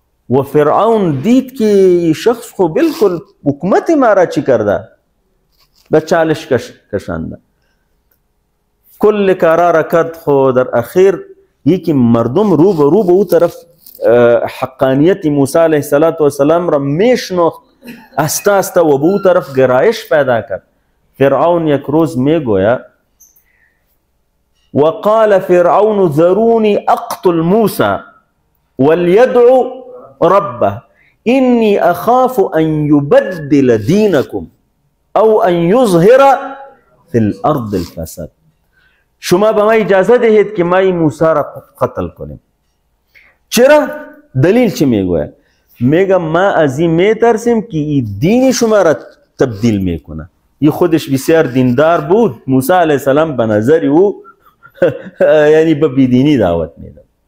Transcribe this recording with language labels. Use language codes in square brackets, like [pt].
[fa] و فرعون دید که شخص خو بالکل حکومت ما را چی کرده؟ به چالش کشانده. کل کارا را کرد خو در اخیر یکی مردم رو به او طرف حقانیت موسی علیه السلام را میشناخت، استا استا و به او طرف گرایش پیدا کرد. فرعون یک روز میگویا [ar] وقال فرعون ذروني اقتل موسى وليدعو ربه اني اخاف ان يبدل دينكم او ان يظهر في الارض الفساد. [fa] شما به ما اجازه دهید که ما موسی را قتل کنیم. چرا؟ دلیل چی میگوید؟ میگه ما از این میترسیم که این دین شما را تبدیل میکنه. این خودش بسیار دیندار بود. موسی علیه السلام به نظر او یعنی به بیدینی دعوت میداد.